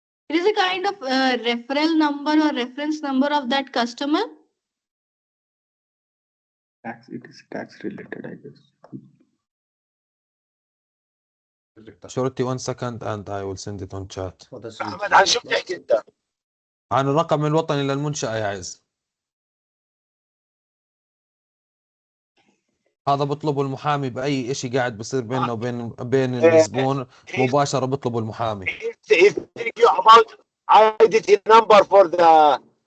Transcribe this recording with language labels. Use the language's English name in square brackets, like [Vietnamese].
[English] It is a kind of referral number or reference number of that customer. It is tax related, I guess. Shorty 1 second and I will send it on chat. [Arabic] احمد عن شو بتحكي انت؟ عن الرقم الوطني للمنشأة يا عز. هذا بطلبه المحامي بأي إشي قاعد بصير بيننا وبين الزبون مباشرة بطلبه المحامي. [English] He's thinking about identity number for the